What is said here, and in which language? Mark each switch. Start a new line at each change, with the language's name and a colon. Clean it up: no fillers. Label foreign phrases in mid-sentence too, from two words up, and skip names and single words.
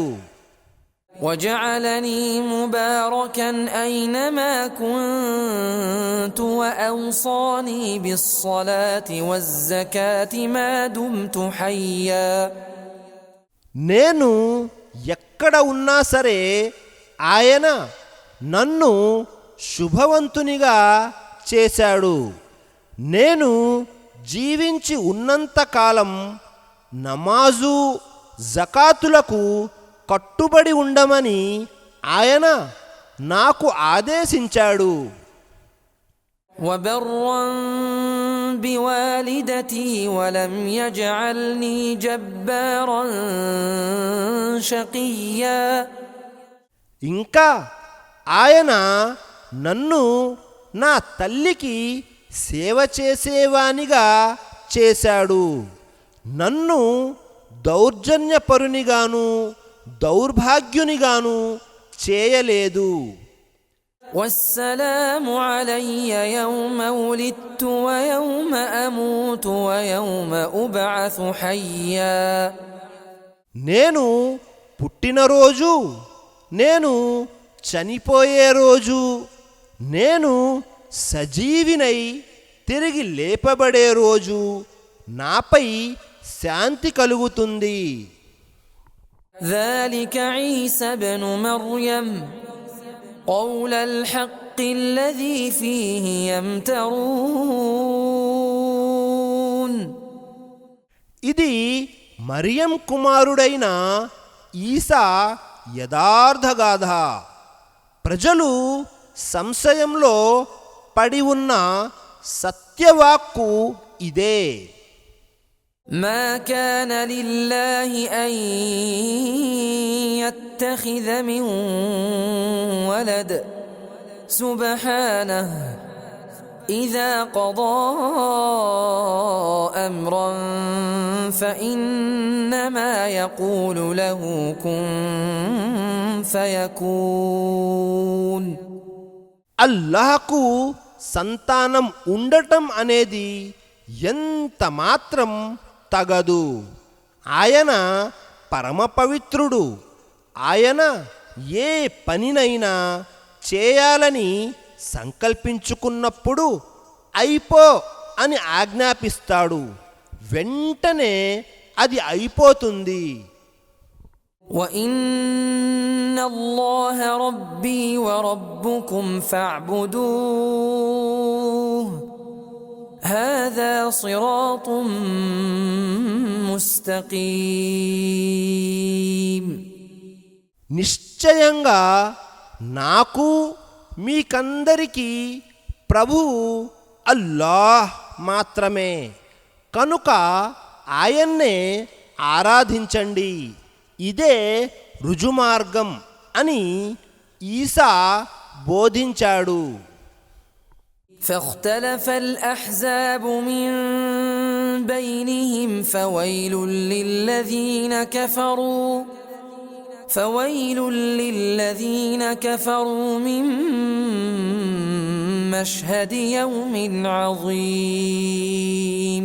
Arabic: وجعلني مباركا أينما كنت وأوصاني بالصلاة والزكاة ما دمت حيا.
Telugu: నేను ఎక్కడ ఉన్నా సరే ఆయన నన్ను శుభవంతునిగా చేశాడు. నేను జీవించి ఉన్నంతకాలం నమాజు జకాతులకు కట్టుబడి ఉండమని ఆయన నాకు ఆదేశించాడు.
Arabic: وبرا بوالدتي ولم يجعلني جبارا شقيا.
Telugu: ఇంకా ఆయన నన్ను నా తల్లికి సేవ చేసేవానిగా చేశాడు, నన్ను దౌర్జన్యపరునిగాను దౌర్భాగ్యునిగాను చేయలేదు.
Arabic: والسلام علي يوم ولدت ويوم أموت ويوم أبعث حيا.
Telugu: నేను పుట్టినరోజు, నేను చనిపోయే రోజు, నేను సజీవినై తిరిగి లేపబడే రోజు నాపై శాంతి కలుగుతుంది.
Arabic: ذلك عيسى بن مريم قول الحق الذي فيه يمترون.
Telugu: ఇది మరియం కుమారుడైన ఈసా యథార్థగాథ. ప్రజలు సంశయంలో పడి ఉన్న సత్యవాక్కు ఇదే.
Arabic: ما كان لله أن يتخذ من ولد سبحانه إذا قضى أمرا فإنما يقول له كن فيكون.
Telugu: అల్లాహకు సంతానం ఉండటం అనేది ఎంత మాత్రం తగదు. ఆయన పరమ పవిత్రుడు. ఆయన ఏ పనినైనా చేయాలని సంకల్పించుకున్నప్పుడు అయిపో అని ఆజ్ఞాపిస్తాడు, వెంటనే అది అయిపోతుంది.
Arabic: وإن الله ربي وربكم فاعبدوه هذا صراط مستقيم.
Telugu: నిశ్చయంగా నాకు మీకందరికీ ప్రభువు అల్లాహ్ మాత్రమే, కనుక ఆయన్నే ఆరాధించండి, ఇదే రుజుమార్గం అని ఈసా బోధించాడు.
Arabic: فاختلف الأحزاب من بينهم فويل للذين كفروا من مشهد يوم عظيم.